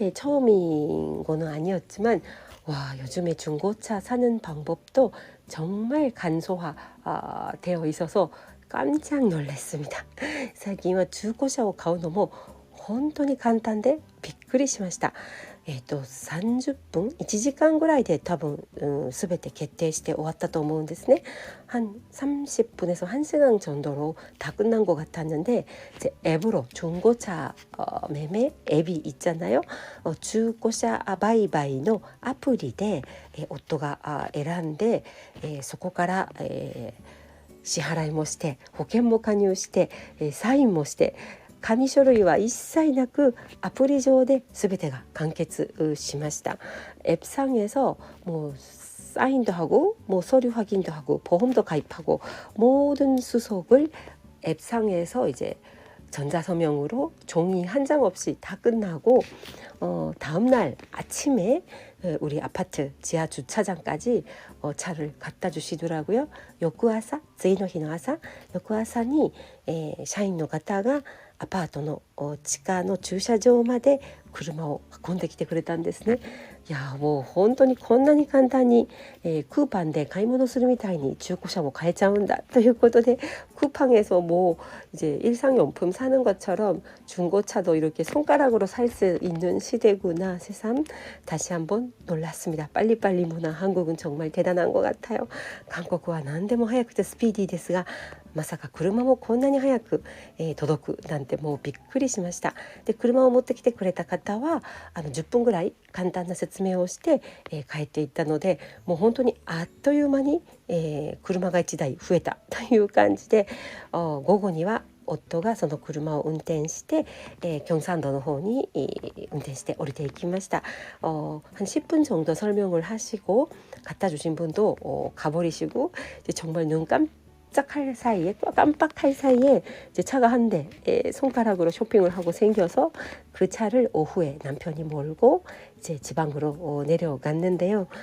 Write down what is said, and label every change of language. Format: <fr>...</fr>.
<ko>처음인 거는 아니었지만 와 요즘에 중고차 사는 방법도 정말 간소화 되어 있어서 깜짝 놀랐습니다.</ko> <ja>最近は中古車を買うのも本当に簡単でびっくりしました。 30分1時間ぐらいで多分、全て決定して終わったと思うんですね。</ja> <ko>한 30분에서 1시간 정도로 다 끝난 것 같았는데 이제 앱으로 중고차 매매 앱이 있잖아요. 중고차 바이바이</ko> <ja>の アプリで、夫が選んで、そこから、支払いもして保険も加入して、サインもして紙書類は一切なくアプリ上で全てが完結しました。</ja> <ko>앱상에서 뭐 사인도 하고 뭐 서류 확인도 하고 보험도 가입하고 모든 수속을 앱상에서 이제 전자서명으로 종이 한 장 없이 다 끝나고 다음날 아침에 우리 아파트 지하 주차장까지 차를 갖다 주시더라고요.</ko> <ja>翌朝、次の日の朝、翌朝に、社員の方がアパートの地下の駐車場まで車を運んできてくれたんですね。いやもう本当にこんなに簡単に、クーパンで買い物するみたいに中古車も買えちゃうんだということで</ja> <ko>쿠팡에서 뭐 이제 일상용품 사는 것처럼 중고차도 이렇게 손가락으로 살 수 있는 시대구나 새삼 다시 한번 놀랐습니다. 빨리빨리 문화 한국은 정말 대단한 것 같아요.</ko> <ja>한국은何でも早くてスピーディーですがまさか車もこんなに早く、届くなんてもうびっくりしました。で車を持ってきてくれた方は10分ぐらい簡単な説明をして、帰っていったのでもう本当にあっという間に、車が1台増えたという感じで午後には夫がその車を運転して、경상도の方に、運転して降りていきました。</ja> <ko>한 10분 정도 설명을 하시고 갖다 주신 분도 가버리시고 정말 눈 깜짝할 사이에 깜빡할 사이에 이제 차가 한 대 손가락으로 쇼핑을 하고 생겨서 그 차를 오후에 남편이 몰고 이제 지방으로 내려갔는데요.</ko>